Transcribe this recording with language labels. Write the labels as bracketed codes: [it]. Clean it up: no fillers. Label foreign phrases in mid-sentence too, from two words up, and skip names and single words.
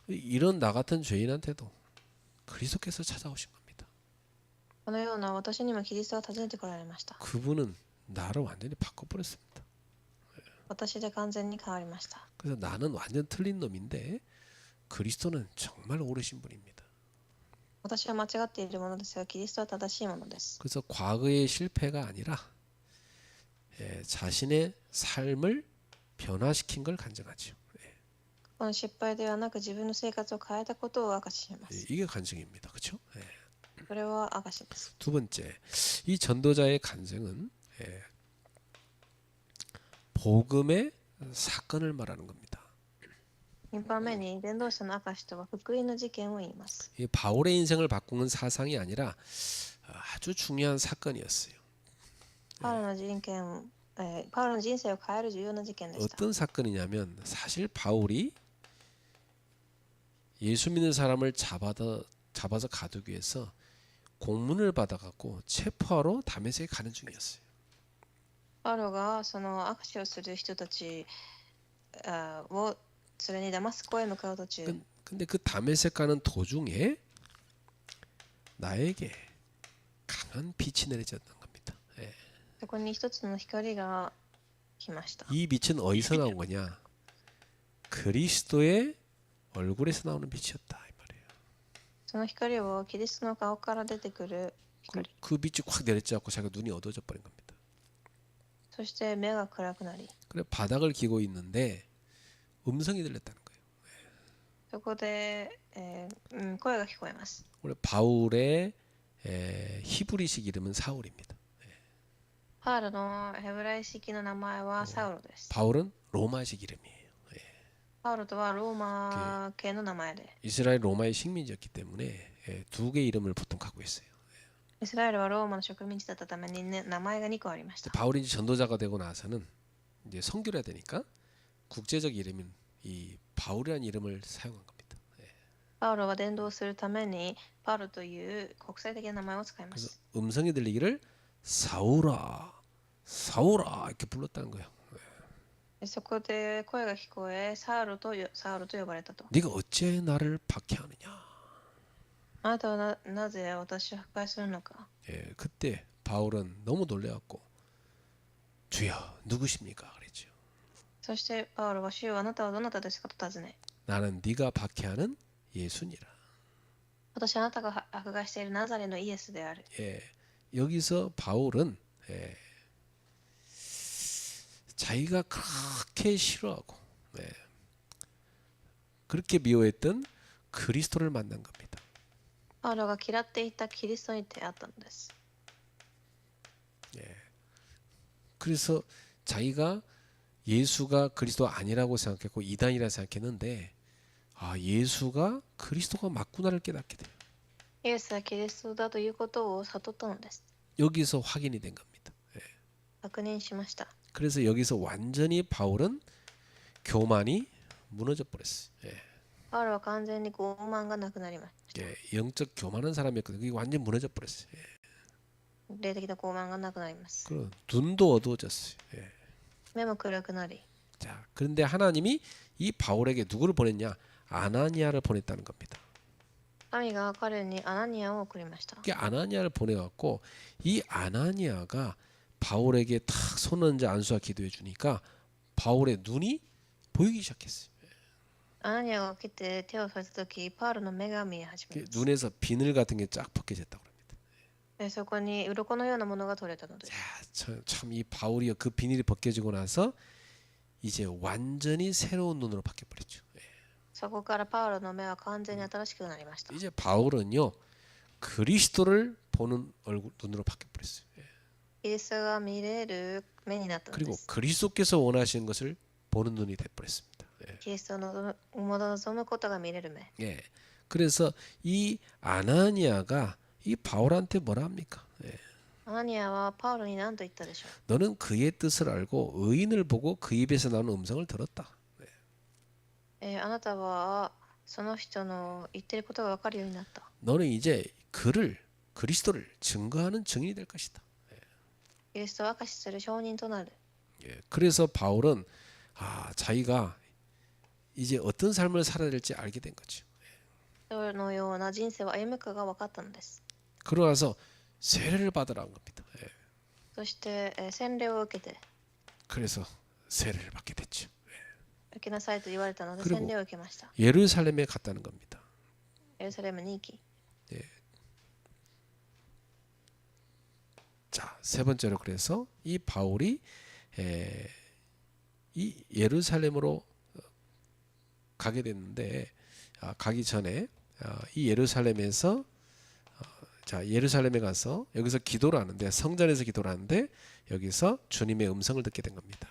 [ko] 이런 나 같은 죄인한테도 그리스도께서 찾아오신 겁니다. [ja] このような私にもキリストは訪ねてこられました。 [ko] 그분은 나를 완전히 바꿔버렸습니다. [ja] 私で完全に変わりました。 [ko] 그래서 나는 완전 틀린 놈인데 그리스도는 정말 옳으신 분입니다. [ja] 私は間違っているものですが、キリストは正しいものです。 [ko] 그래서 과거의 실패가 아니라 자신의 삶을 변화시킨 걸 간증하죠. [ja] この失敗ではなく自分の生活を変えたことを証しします。 [ko] 이게 간증입니다. 그렇죠? [ja] それは証しです。 [ko] 두 번째, 이 전도자의 간증은 복음의 사건을 말하는 겁니다. [ja] 2 番目に伝道者の証しとは福音の事件を言います。 [ko] 이 바울의 인생을 바꾸는 사상이 아니라 아주 중요한 사건이었어요. [ja] パウロのパウロの人生を変える重要な事件でした。 [ko] 어떤 사건이냐면 사실 바울이 예수 믿는 사람을 잡아서 가두기 위해서 공문을 받아갖고 체포하러 다메섹에 가는 중이었어요. [ja] パウロがその握手をする人たちを連れにダマスコへ向かう途中、 [ko] 근데 그 다메섹 가는 도중에 나에게 강한 빛이 내려졌던 겁니다. [ja] そこに一つの光が来ました。 [ko] 이 빛은 어디서 나온 거냐? 그리스도의 얼굴에서 나오는 빛이었다 이 말이에요. [ja] その光はキリストの顔から出てくる光。 [ko] 그 빛이 확 내려져갖고 자기가 눈이 어두워져 버린 겁니다. [ja] そして目が暗くなり、 [ko] 그래 바닥을 기고 있는데 음성이 들렸다는 거예요. [ja] そこで、声が聞こえます。 [ko] 원래 바울의 히브리식 이름은 사울입니다. [ja] パウロのヘブライ式の名前はサウロです。 [ko] 바울은 로마식 이름이에요. [ja] パウロとはローマ系の名前で、 [ko] 이스라엘 로마의 식민지였기 때문에 두 개의 이름을 보통 갖고 있어요. [ja] イスラエルはローマの植民地だったために、名前が2個ありました。 [ko] 바울이 이제 전도자가 되고 나서는 이제 선교를 해야 되니까 국제적 이름인 이 바울이라는 이름을 사용한 겁니다. [ja] パウロは伝道するためにパウロという国際的な名前を使いま [ko] 그래서 [ja] す。 [ko] 음성이 들리기를 사울아, 사울아 이렇게 불렀다는 거예요. [ja] そこで声が聞こえ、サウロと呼ばれたと。 [ko] 네가 어찌 나를 박해하느냐? [ja] あなたはなぜ私を破壊するのか。 [ko] 그때 바울은 너무 놀래갖고 주여 누구십니까? 그랬죠. [ja] そしてパウロは主よあなたはどなたですかと尋ね、 [ko] 나는 네가 박해하는 예수니라. [ja] 私はあなたが迫害しているナザレのイエスである。 [ko] 여기서 바울은 자기가 그렇게 싫어하고 그렇게 미워했던 그리스도를 만난 겁니다. [ja] パウロが嫌っていたキリストに出会ったのです。 [ko] 그래서 자기가 예수가 그리스도 아니라고 생각했고 이단이라 생각했는데 예수가 그리스도가 맞구나를 깨닫게 돼요. [ja] イエスはキリストだということを悟ったのです。 [ko] 여기서 확인이 된 겁니다. [ja] 確認しました。 [ko] 그래서 여기서 완전히 바울은 교만이 무너져 버렸어요. [ja] パウロは完全に傲慢がなくなりました。 [ko] 영적 교만한 사람이었거든요. 그게 완전 히 무너져 버렸어요. [ja] 霊的な傲慢がなくなります。 [ko] 그리고 눈도 어두워졌어요. [ja] 目も暗くなり、 [ko] 자, 그런데 하나님이 이 바울에게 누구를 보냈냐? 아나니아를 보냈다는 겁니다. [ja] 神が彼にアナニアを送りました。 [ko] 이게 아나니아를 보내갖고 이 아나니아가 바울에게 탁 손을 얹어 안수와 기도해 주니까 바울의 눈이 보이기 시작했어요. [ja] アナニアが来て手を添えた時、パウロの目が見え始めます。 [ko] 눈에서 비늘 같은 게 쫙 벗겨졌다고 합니다. [ja] そこに鱗のようなものが取れたのです。 [ko] 참 이 바울이 그 비닐이 벗겨지고 나서 이제 완전히 새로운 눈으로 바뀌어 버렸죠. [ja] そこからパウロの目は完全に新しくなりました。 [ko] 이제 바울은요 그리스도를 보는 얼굴 눈으로 바뀌어 버렸어요. [ja] キリストが見れる目になったので [ko] 그리고 [ja] す。 [ko] 그리스도께서 원하시는 것을 보는 눈이 돼 버렸습니다. [ja] キリストの望むことが見れる目。 [ko] 예. 그래서 이 아나니아가 이 바울한테 뭐라 합니까? [ja] アナニアはパウロに何と言ったでしょう。 [ko] 너는 그의 뜻을 알고 의인을 보고 그 입에서 나오는 음성을 들었다. [ja] あなたはその人の言ってることが分かるようになった。 [ko] 너는 이제 그리스도를 증거하는 증인이 될 것이다. [ja] キリストを証しする証人となる。 [ko] 예. 그래서 바울은 자기가 이제 어떤 삶을 살아야 될지 알게 된 거죠. [ja] そのような人生を歩むかが分かったのです。 [ko] 그러고 나서 세례를 받으라는 겁니다. 예. [ja] そして洗礼を受けて [ko] 그래서 세례를 받게 됐죠. [ja] 受けなさいと言われたので [ko] 그리고 [ja] 洗礼を受けました。 [ko] 예루살렘에 갔다는 겁니다. [ja] エルサレムに行き、 [ko] 자, 세 번째로 그래서 이 바울이 이 예루살렘으로 가게 됐는데 가기 전에 이 예루살렘에서 자 예루살렘에 가서 여기서 기도를 하는데 성전에서 기도를 하는데 여기서 주님의 음성을 듣게 된 겁니다.